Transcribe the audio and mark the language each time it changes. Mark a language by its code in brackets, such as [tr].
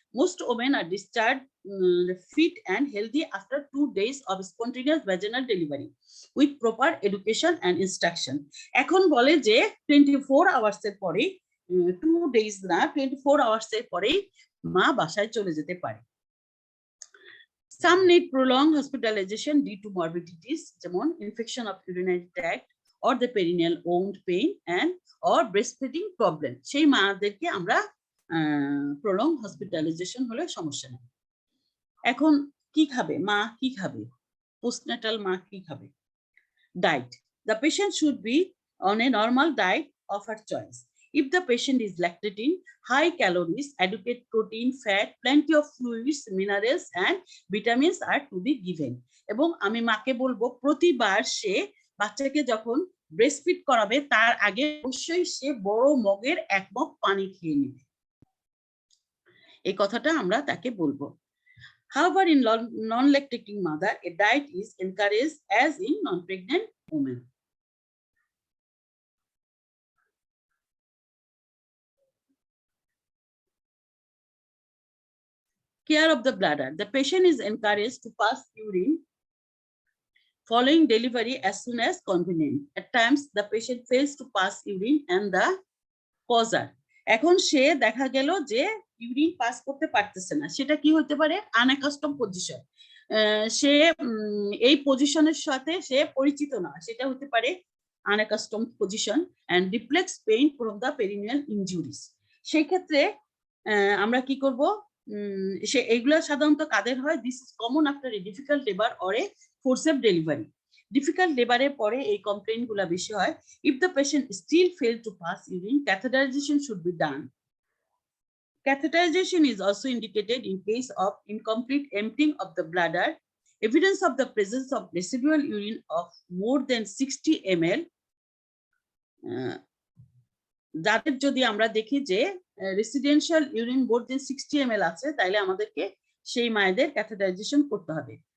[en] Most women are discharged fit and healthy after 2 days of spontaneous vaginal delivery with proper education and instruction. [bn] এখন বলে যে 24 hours এর পরে, 2 days না 24 hours এর পরে মা বাসায় চলে যেতে পারে। [en] Some need prolonged hospitalization due to morbidities, যেমন infection of urinary tract or the perineal wound pain and or breastfeeding problem. [bn] সেই মাদেরকে আমরা prolonged hospitalization হলে সমস্যা নেই। এখন কি খাবে মা, কি খাবে postnatal মা, কি খাবে? [en] Diet. The patient should be on a normal diet of her choice. If the patient is lactating, high calories, adequate protein, fat, plenty of fluids, minerals and vitamins are to be given. [bn] এবং আমি মাকে বলবো প্রতিবার সে বাচ্চাকে যখন breastfeed করাবে তার আগে অবশ্যই সে বড় মগের 1 মগ পানি খেয়ে নেবে, এই কথাটা আমরা তাকে বলবো। [en] However, in non-lactating mother, a diet is encouraged as in non-pregnant women. Care of the bladder. The patient is encouraged to pass urine following delivery as soon as convenient. At times, the patient fails to pass urine and the cause are. [bn] এখন সে দেখা গেল যে urine pass করতে পারতেছে না, সেটা কি হতে পারে? [en] unaccustomed position, [bn] সে এই পজিশনের সাথে সে পরিচিত না, সেটা হতে পারে [en] Unaccustomed position and reflex pain from the perineal injuries. [bn] সেই ক্ষেত্রে আমরা কি করব? সে এগুলা সাধারণত কাদের হয়? [en] This is common after a difficult labour or a forcep delivery. [bn] Difficult লেবারের পরে এই কমপ্লেইন গুলা বেশি হয়। [en] If the patient still failed to pass urine, catheterization should be done. Catheterization is also indicated in case of incomplete emptying of the bladder, evidence of the presence of residual urine of more than 60 ml. [bn] যাদের যদি আমরা দেখি যে residential urine মোর দেন 60 ml আছে, তাইলে আমাদেরকে সেই মায়েদের ক্যাথেটারাইজেশন করতে হবে।